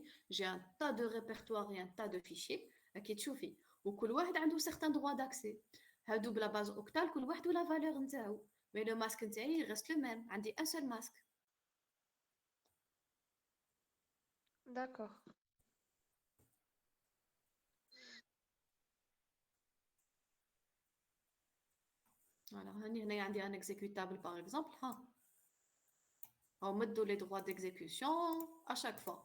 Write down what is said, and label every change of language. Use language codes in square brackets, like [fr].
[fr] J'ai un tas de répertoires et un tas de fichiers. Qui [ar] تشوفي وكل واحد عنده [fr] certains droits d'accès. [ar] هادو بلا [fr] base octal [ar] كل واحد ولا [fr] valeur [ar] نتاعو. [fr] Mais le masque [ar] نتاعي [fr] reste le même. [ar] عندي [fr] un seul masque. d'accord. Alors, [ar] هنا عندي [fr] un exécutable par exemple. On met les droits d'exécution à chaque fois.